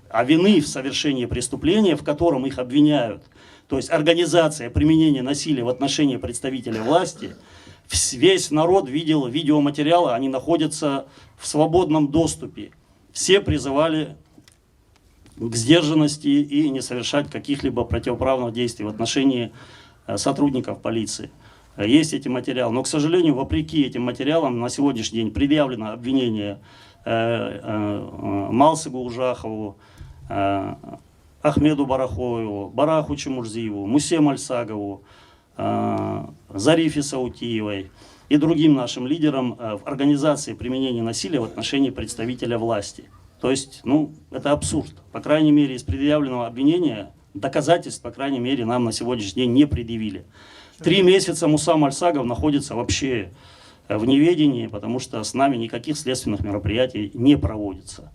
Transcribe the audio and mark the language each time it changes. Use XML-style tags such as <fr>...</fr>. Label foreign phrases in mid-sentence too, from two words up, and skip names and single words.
<ru>А вины в совершении преступления, в котором их обвиняют, то есть организация применения насилия в отношении представителей власти, весь народ видел видеоматериалы, они находятся в свободном доступе. Все призывали к сдержанности и не совершать каких-либо противоправных действий в отношении сотрудников полиции. Есть эти материалы, но, к сожалению, вопреки этим материалам на сегодняшний день предъявлено обвинение Малсыгу Ужахову, Ахмеду Барахоеву, Бараху Чемурзиеву, Мусе Мальсагову, Зарифе Саутиевой и другим нашим лидерам в организации применения насилия в отношении представителя власти. То есть, ну, это абсурд. По крайней мере, из предъявленного обвинения доказательств, по крайней мере, нам на сегодняшний день не предъявили. 3 месяца Муса Мальсагов находится вообще в неведении, потому что с нами никаких следственных мероприятий не проводится.</ru>